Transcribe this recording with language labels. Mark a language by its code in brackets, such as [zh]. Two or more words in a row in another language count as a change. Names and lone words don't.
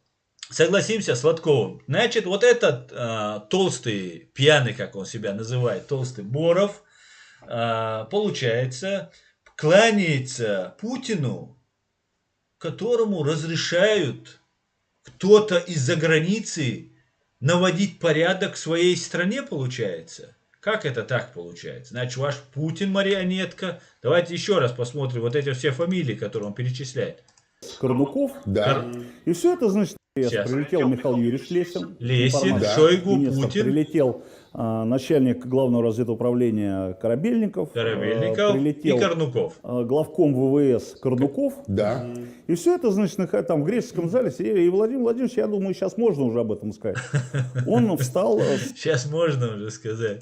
[ru] Согласимся с Сладковым. Значит, вот этот толстый, пьяный, как он себя называет, толстый Боров, получается, кланяется Путину, которому разрешают кто-то из-за границы наводить порядок в своей стране, получается. Как это так получается? Значит, ваш Путин марионетка. Давайте еще раз посмотрим вот эти все фамилии, которые он перечисляет. Корнуков. Да. И все это, значит, Сейчас. Прилетел Михаил Юрьевич Лесин. Лесин, информатор, Шойгу, министр. Путин. Прилетел начальник главного разведуправления Корабельников. Корабельников Прилетел и Корнуков. главком ВВС Корнуков. Да. И все это, значит, там в греческом зале сидели. И Владимир Владимирович, я думаю, сейчас можно уже об этом сказать. Он встал Сейчас можно уже сказать.